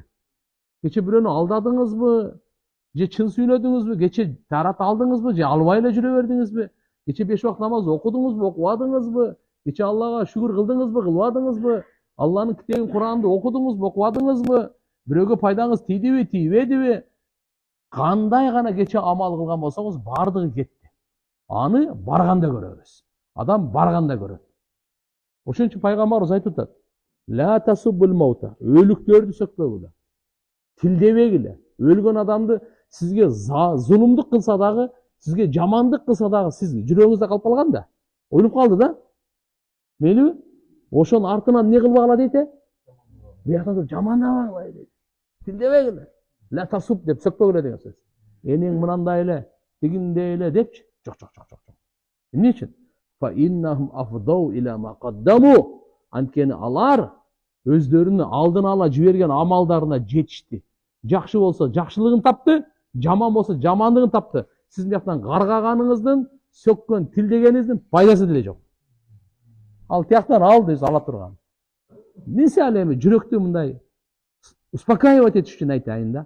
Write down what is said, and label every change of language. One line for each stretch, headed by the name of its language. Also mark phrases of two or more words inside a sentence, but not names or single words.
Kyrgyz: Кече бирөөнү алдадыңызбы, же чын сүйлөдүңүзбү, кече тарат алдыңызбы, же албай эле жүрө бердиңизби, кече 5 вакыт намаз окудуңузбу, окубадыңызбы, кече Аллага шүгүр кылдыңызбы, кылбадыңызбы, Алланын китебин Куранды окудуңузбу, окубадыңызбы, бирөөгө пайдаңыз тийдиби, тийбедиби, кандай гана кече амал кылган болсоңуз, бардыгы кетти. Аны барганда көрөбүз. Адам барганда көрөт. Ошон үчүн пайгамбарыбыз айтып атат:
Arabic: "لا تسبوا الموتى."
Kyrgyz: Өлүктөрдү сөкпөгүлө. Тилдебегиле. Өлгөн адамды сизге зулумдук кылса дагы, сизге жамандык кылса дагы, сиз жүрөгүңүздө калып калган да. Ойлоп калды да. Мейлиби? Ошонун артынан не кылбагыла дейт? Бияктан жамандабагыла дейт. Тилдебегиле.
Arabic: Ла тасуб
Kyrgyz: деп сөкпөгүлө деген сөз. Энең мынандай эле, тигиндей эле депчи. Жок. Эмне үчүн?
Arabic: فإنهم أفضوا إلى ما قدموا.
Kyrgyz: Анткени алар өздөрүнүн алдына ала жиберген амалдарына жетишти. Жакшы болсо жакшылыгын тапты, жаман болсо жамандыгын тапты. Сиздин жактан каргаганыңыздын, сөккөн, тилдегениңиздин пайдасы деле жок. Ал тияктан алды, ала турган. Мисалы эми жүрөктү мындай успокаивать этиш үчүн айтайын да.